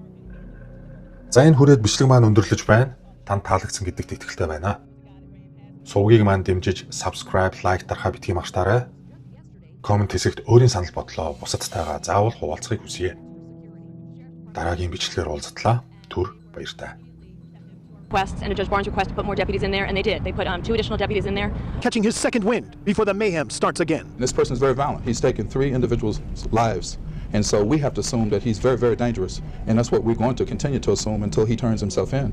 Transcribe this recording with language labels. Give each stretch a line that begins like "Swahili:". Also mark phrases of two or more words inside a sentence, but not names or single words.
Mongolian: За энэ хүрээд бичлэг маань өндөрлөж байна. Танд таалагдсан гэдэгт итгэлтэй байна. Сувгийг маань дэмжиж
English: subscribe, like
Mongolian: дарахаа битгий магтаарай. Коммент хэсэгт өөрийн санал бодлоо бусадтайгаа заавал хуваалцахыг хүсье. Дараагийн бичлэгээр уулзтлаа. Түр баяртай.
English: And Judge Barnes requested to put more deputies in there, and they did. They put 2 additional deputies in there. Catching his second wind before the mayhem starts again. This person is very violent. He's taken 3 individuals' lives. And so we have to assume that he's very, very dangerous. And that's what we're going to continue to assume until he turns himself in.